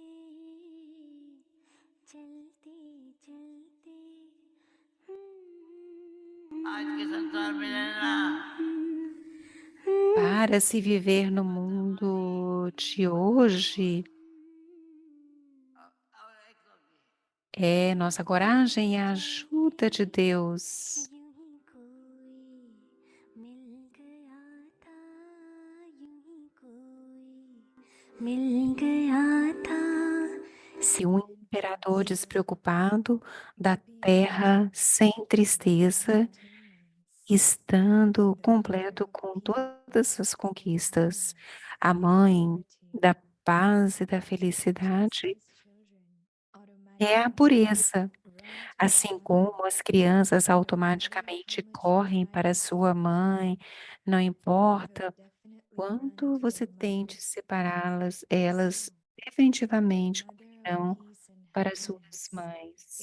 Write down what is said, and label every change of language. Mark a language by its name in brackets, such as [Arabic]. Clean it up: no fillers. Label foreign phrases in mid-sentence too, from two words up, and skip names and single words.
[Portuguese] Para se viver no mundo de hoje, é nossa coragem e a ajuda de Deus. [Hindi] यूं ही कोई मिल गया था यूं ही कोई मिल गया था [Portuguese] Se um imperador despreocupado da terra sem tristeza, estando completo com todas as conquistas, a mãe da paz e da felicidade é a pureza, assim como as crianças automaticamente correm para sua mãe, não importa quanto você tente separá-las, elas definitivamente correrão para suas mães.